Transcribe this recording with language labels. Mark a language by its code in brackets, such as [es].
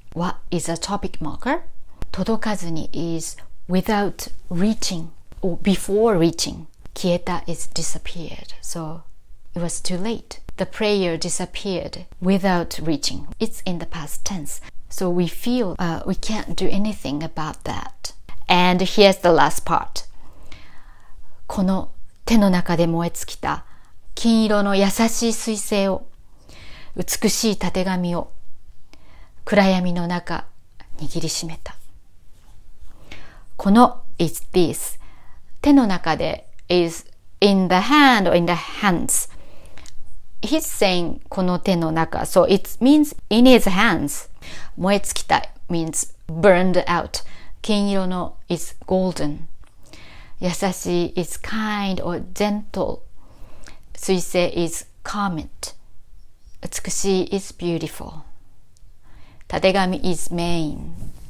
[en] What is a topic marker? 届かずに is without reaching or before reaching. 消えた is disappeared. So it was too late. The prayer disappeared without reaching. It's in the past tense. So we feel we can't do anything about that. And here's the last part. [ja] この手の中で燃え尽きた金色の優しい彗星を、美しいたてがみを暗闇の中握りしめた。 [en] この is this. 手の中で is in the hand or in the hands. He's saying [ja] この手の中. [en] So it means in his hands. 燃え尽きた means burned out. 金色の is golden. 優しい is kind or gentle. 彗星 is comet. 美しい is beautiful. たてがみ is mane.